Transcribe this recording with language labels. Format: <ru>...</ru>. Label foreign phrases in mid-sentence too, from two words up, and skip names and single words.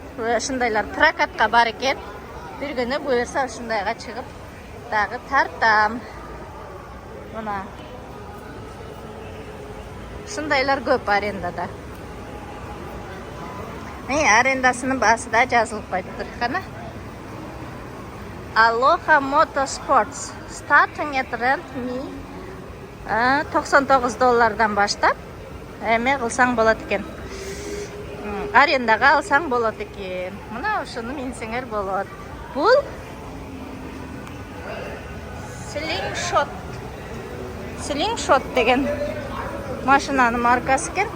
<ky>Ушундайлар прокатка бар экен. Бир күнү буюрса ушундайга чыгып дагы тартам. Мына ушундайлар көп арендада. Арендасынын баасы да жазылып коюптур. Кана Aloha Motorsports</ky> <en>starting at rent me</en> <ky>$99 баштап эме кылсаң болот экен. Арендага алсаң болот экен. Мына ушуну минсеңер болот. Бул Slingshot деген машинанын маркасы экен.</ky>